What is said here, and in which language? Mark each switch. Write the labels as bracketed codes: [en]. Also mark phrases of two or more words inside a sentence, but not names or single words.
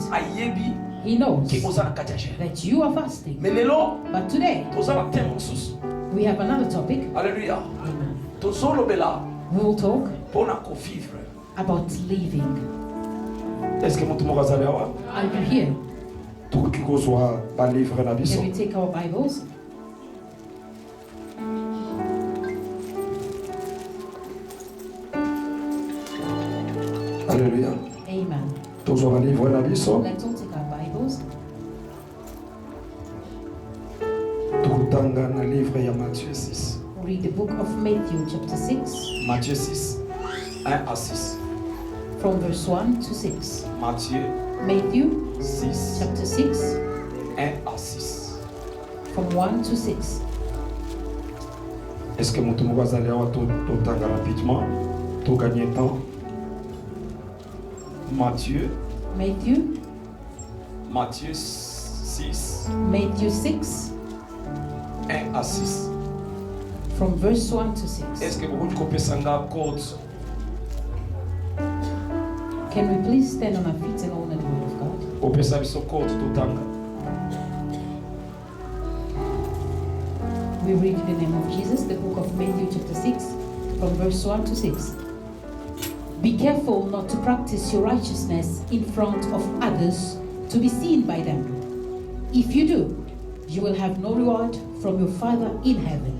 [ln] ayebi [en] He knows [ln] ke oza na kati ya gêne. [en] that you are fasting. [ln] Mais lelo, [en] But today, [ln] toza na thème mosusu. [en] we have another topic. [ln] Alléluia. [en] Amen. [ln] Tozolobela [en] We will talk [ln] mpona kovivre. [en] about living. [fr] Est-ce que [ln] mutu moko azali awa? [en] Are you here? [ln] Tokoki kozwa balivre na biso. [en] Can we take our Bibles? [ln] Alléluia. [en] Amen. [ln] Tozwa balivre na biso. [en] Let's all take our Bibles. [ln] Tokotanga na livre ya Matthieu 6. [en] Read the book of Matthew, chapter 6, [fr] Matthieu 6, 1 à 6. [en] from verse 1 to 6. [fr] Matthieu [en] Matthew, 6, chapter 6, [fr] 1 à 6. [en] from 1 to 6. [fr] Est-ce que [ln] mutu moko azali awa totanga rapidement, [fr] to gagner temps? Matthieu, Matthieu 6, [en] Matthew 6, [fr] 1 à 6. [en] from verse 1 to 6. [fr] Est-ce que vous kopesanga code? [en] Can we please stand on our feet and honor the word of God? [ln] Opesa biso code totanga. [en] We read in the name of Jesus, the book of Matthew, chapter 6, from verse 1 to 6. Be careful not to practice your righteousness in front of others to be seen by them. If you do, you will have no reward from your Father in heaven.